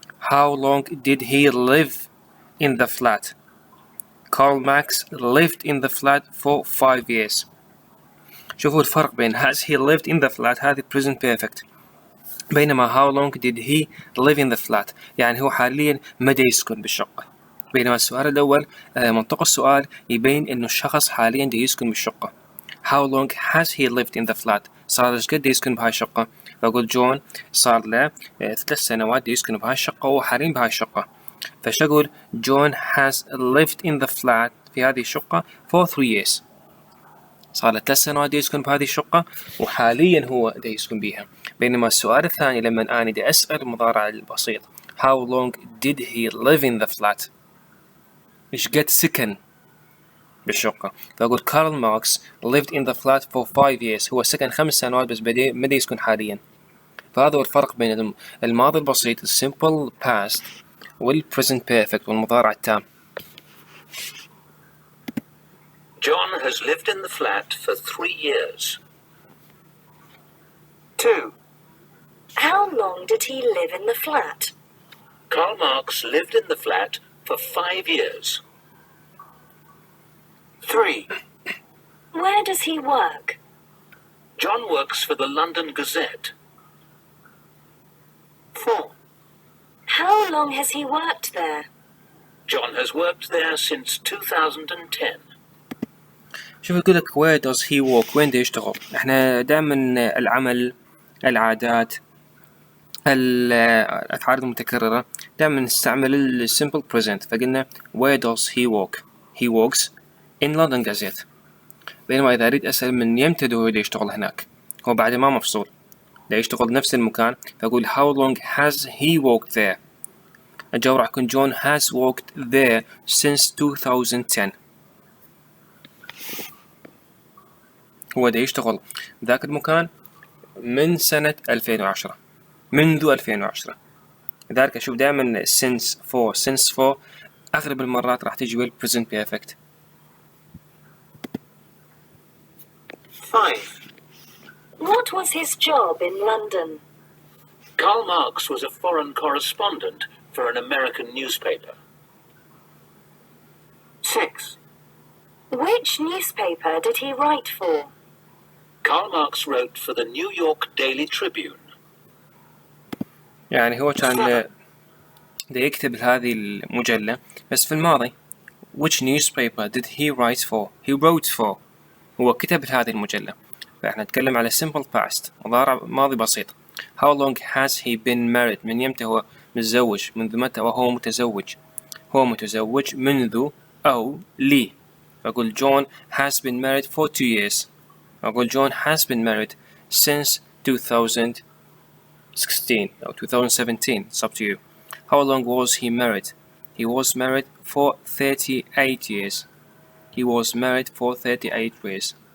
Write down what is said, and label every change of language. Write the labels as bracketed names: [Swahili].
[English] How long did he live in the flat? Karl Marx lived in the flat for 5 years. [Arabic] شوفوا الفرق بين [English] has he lived in the flat [Arabic] هذه present perfect، بينما [English] how long did he live in the flat [Arabic] يعني هو حاليا مدى يسكن بالشقة. بينما السؤال الأول منطق السؤال يبين إنه الشخص حاليا دي يسكن بالشقة. [English] How long has he lived in the flat؟ [Arabic] صار إيش قد يسكن بهاي الشقة؟ فأقول جون صار له 3 سنوات يسكن بهاي الشقة وهو حاليا بهاي الشقة. [English] فش أقول John has lived in the flat [Arabic] في هذه الشقة [English] for 3 years. [Arabic] صار له 3 سنوات يسكن بهذه الشقة، وحاليا هو يسكن بيها. بينما السؤال الثاني لما أنا دي أسأل المضارع البسيط [English] how long did he live in the flat؟ [Arabic] إيش قد سكن بالشقة؟ فأقول كارل ماركس [English] lived in the flat for 5 years. [Arabic] هو سكن 5 سنوات بس بدأ يسكن حاليا. فهذا هو الفرق بين الماضي البسيط simple past والpresent perfect والمضارع التام. [English] John has lived in the flat for 3 years. 2. How long did he live in the flat? Karl Marx lived in the flat for 5 years. 3. Where does he work? John works for the London Gazette. 4. How long has he worked there? John has worked there since 2010. [Arabic] شوف يقول لك [English] where does he work؟ [Arabic] وين ده يشتغل؟ احنا دائما العمل، العادات، الأفعال المتكررة دائما نستعمل ال simple present. فقلنا [English] where does he work؟ he works in London Gazette. [Arabic] بينما إذا أريد أسأل من يمتى هو ده يشتغل هناك، هو بعد ما مفصول ده يشتغل نفس المكان، فأقول [English] how long has he worked there؟ [Arabic] الجواب راح يكون [English] John has worked there since 2010. [Arabic] هو ده يشتغل ذاك المكان من سنة 2010، منذ 2010. لذلك أشوف دائما since for أغلب المرات راح تجي بال present perfect. [English] 5. What was his job in London? Karl Marx was a foreign correspondent for an American newspaper. 6. Which newspaper did he write for? Karl Marx wrote for the New York Daily Tribune. [Arabic] يعني هو كان ده يكتب هذه المجلة بس في الماضي. [English] Which newspaper did he write for؟ he wrote for. [Arabic] هو كتب هذه المجلة. فإحنا نتكلم على simple past، مضارع ماضي بسيط. [English] How long has he been married؟ [Arabic] من يمتى هو متزوج؟ منذ متى وهو متزوج؟ هو متزوج منذ أو لي. فأقول [English] John has been married for 2 years. [Arabic] أقول [English] John has been married since 2016 [Arabic] أو [English] 2017. It's up to you. How long was he married؟ he was married for 38 years. he was married for 38 years.